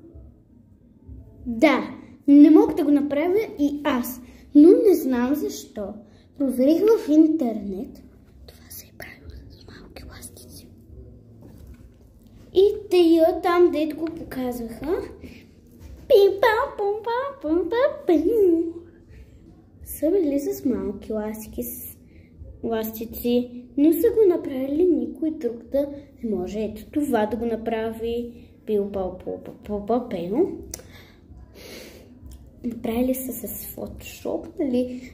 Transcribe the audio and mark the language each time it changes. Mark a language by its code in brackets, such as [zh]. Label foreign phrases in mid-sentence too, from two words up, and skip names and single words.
[bg] Да, не мога да го направя и аз, но не знам защо. Проверих в интернет. Това се е правило с малки ластици. И тия там, дето го показваха. Пим-пам-пум-пам-пум-пам-пим. Са били с малки ластици, но са го направили никой друг да не може. Ето това да го направи. Пил-пал-пул-пал-пал-пел. Направили са с Photoshop, нали?